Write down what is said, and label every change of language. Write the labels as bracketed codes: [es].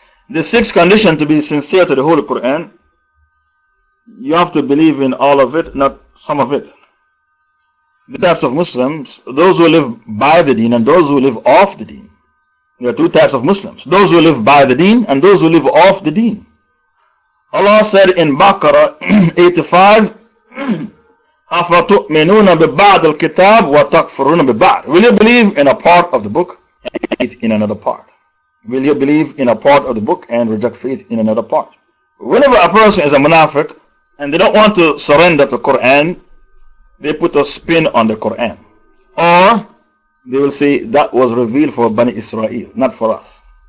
[en] The sixth condition to be sincere to the Holy Quran, you have to believe in all of it, not some of it. The types of Muslims, those who live by the deen and those who live off the deen. There are two types of Muslims: those who live by the deen and those who live off the deen. [ar] Allah said in Baqarah 85, أَفَتُؤْمِنُونَ بِبَعْضِ الْكِتَابِ وَتَكْفُرُونَ بِبَعْضِ. [en] Will you believe in a part of the book and faith in another part? Will you believe in a part of the book and reject faith in another part? Whenever a person is a munafiq and they don't want to surrender to Quran, they put a spin on the Quran. Or they will say that was revealed for Bani Israel, not for us.